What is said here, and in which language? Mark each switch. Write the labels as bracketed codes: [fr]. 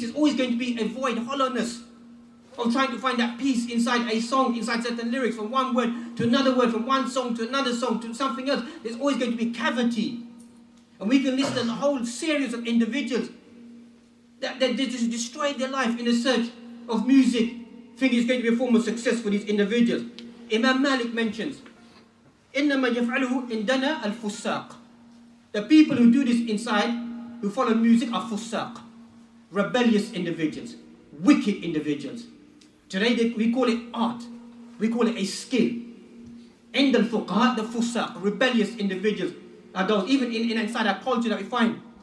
[en] There's always going to be a void, hollowness of trying to find that peace inside a song, inside certain lyrics, from one word to another word, from one song to another song to something else. There's always going to be cavity. And we can list a whole series of individuals that they just destroy their life in the search of music, think it's going to be a form of success for these individuals. Imam Malik mentions, [ar] إِنَّمَا يَفْعَلُهُ إِنْدَنَا الْفُسَّاقِ. [en] The people who do this inside, who follow music, are fusaq, rebellious individuals, wicked individuals. Today we call it art, we call it a skill. [ar] عند الفقهاء, [en] the fusaq, rebellious individuals, are those, even inside our culture that we find.